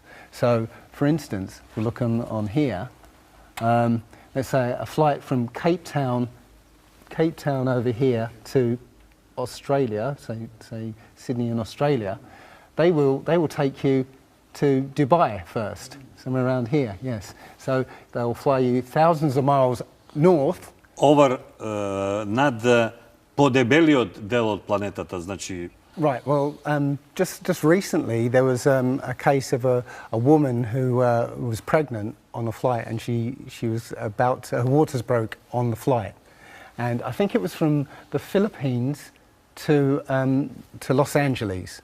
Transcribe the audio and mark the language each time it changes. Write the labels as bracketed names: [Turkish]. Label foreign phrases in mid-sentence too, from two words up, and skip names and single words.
[English] So, for instance, if we look on here, let's say a flight from Cape Town over here to Australia, say Sydney in Australia, they will take you to Dubai first, somewhere around here, yes. So they'll fly you thousands of miles north. [Macedonian] Over над подебелиот дел од планетата, значи. [English] Right, well, just recently there was a case of a woman who was pregnant on a flight, and she was her waters broke on the flight. And I think it was from the Philippines to Los Angeles.